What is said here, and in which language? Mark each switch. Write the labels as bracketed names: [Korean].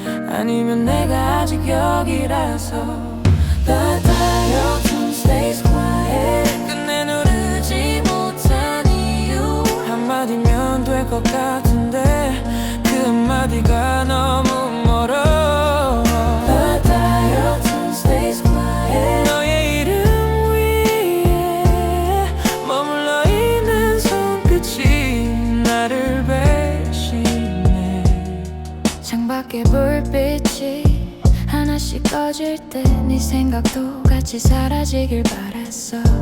[Korean] 아니면 내가 아직 여기라서. [English] The dial tone stays quiet. [Korean] 끝내 누르지 못한 이유 한마디면 될 것 같은데 그 한마디가 너무 멀어. [English] The dial tone stays quiet. [Korean] 너의 이름 위에 머물러 있는 손끝이 나를 배신해. 창밖에 불빛이 하나씩 꺼질 때 네 생각도 같이 사라지길 바랬어.